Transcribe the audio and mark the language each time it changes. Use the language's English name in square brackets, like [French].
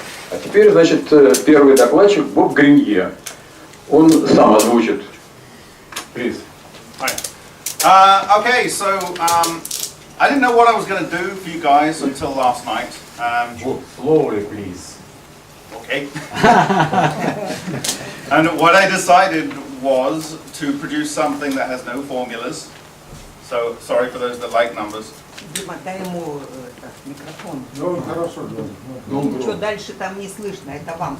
[Russian] А теперь, значит, первый докладчик W.Greenyer. Он сам озвучит. [English] Please. Hi. Okay, so I didn't know what I was going to do for you guys until last night. Slowly, please. Okay. And what I decided was to produce something that has no formulas. So sorry for those that like numbers. [Russian] Дима, дай ему микрофон. Ну, хорошо, да. Ничего дальше там не слышно, это вам.